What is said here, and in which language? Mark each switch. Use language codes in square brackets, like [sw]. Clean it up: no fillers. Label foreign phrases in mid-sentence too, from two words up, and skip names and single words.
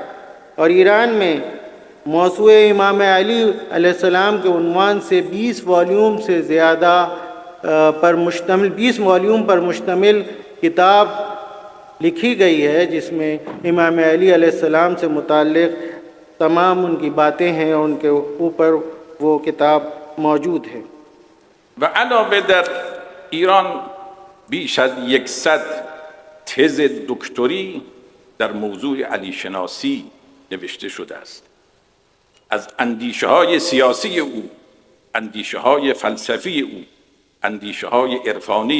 [hi] और ईरान में मौसूए इमाम अली अलैहिस्सलाम के उन्वान से 20 वॉल्यूम से ज़्यादा पर मुश्तमिल 20 वॉल्यूम पर मुश्तमिल किताब लिखी गई है, जिसमें इमाम अली अलैहिस्सलाम से मुताल्लिक़ तमाम उनकी बातें हैं और उनके ऊपर वो किताब मौजूद है. [fa] و علاوه در ایران بیش از 100 تز دکتری در موضوع علی شناسی نوشته شده است. از اندیشه های سیاسی او، اندیشه های فلسفی او، اندیشه های عرفانی